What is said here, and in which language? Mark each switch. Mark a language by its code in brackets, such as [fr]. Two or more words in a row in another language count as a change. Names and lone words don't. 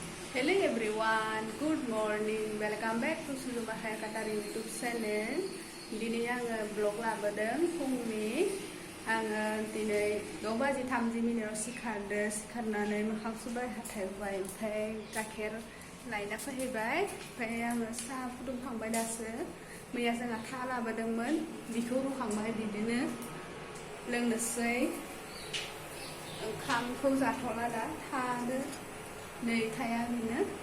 [en] Hello everyone, good morning. Welcome back to Sulumahaya Katari YouTube channel. [brx] Dini आङो ब्लग लाबोदों फुंनि आङो दिनै 6:30 सिखारदों सिखारनानै मोखां सुबाय हाथाय हुबाय ओमफ्राय गाइखेर लायना फैबाय ओमफ्राय आङो साहा फुदुंखांबाय दासो मैया जोंहा था लाबोदोंमोन बिखौ रुखांबाय बिदिनो लोंनोसै ओंखामखौ जाथ'ला दा थादो नै थाया बिनो